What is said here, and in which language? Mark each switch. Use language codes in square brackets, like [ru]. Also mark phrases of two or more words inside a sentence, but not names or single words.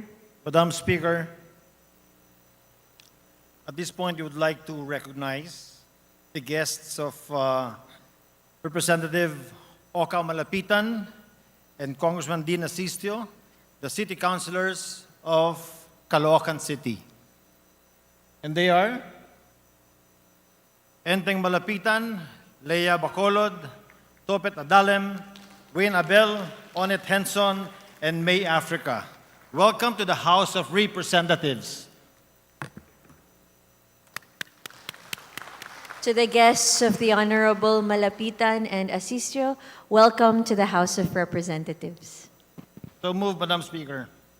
[en] Madam Speaker, at this point, we would like to recognize the guests of Representative Oka Malapitan and Congressman Dean Asistio, the city councilors of Caloocan City. And they are Enteng Malapitan, Leia Bacolod, Topet Adalem, Wayne Abel, Onet Henson, and May Africa. Welcome to the House of Representatives. To the guests of the Honorable Malapitan and Asistio, welcome to the House of Representatives. So move, Madam Speaker.